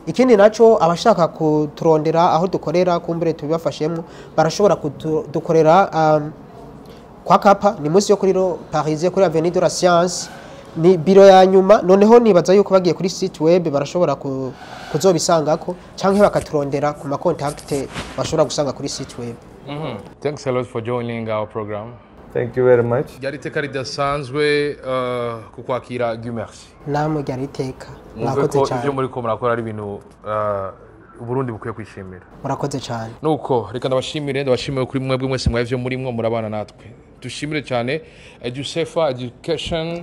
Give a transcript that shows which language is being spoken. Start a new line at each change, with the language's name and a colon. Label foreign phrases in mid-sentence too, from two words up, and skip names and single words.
Rundi: Ikindi naco abashaka kuturondera aho dukorera kumbure tubibafashemo barashobora kudukorera kwa kapa ni musi yo kuri Paris kuri Avenue de la Science ni biro ya nyuma noneho nibaza yuko bagiye kuri
French: site web
Rundi: barashobora kuzobisangako canke bakaturondera ku ma contact bashobora gusanga kuri
French: site web.
English: Thanks a lot for joining our program. Thank you very much.
Rundi: Yariteka ridasanzwe kukwakira Gumersi. Namwe yariteka. Murakoze cyane. Ibyo muri ko murakora ari ibintu Uburundi bukwiye kwishimira. Murakoze cyane. Nuko reka ndabashimire kuri mwebwe mwese mwavyo murimwo murabana natwe. Dushimire cyane Edusefa Education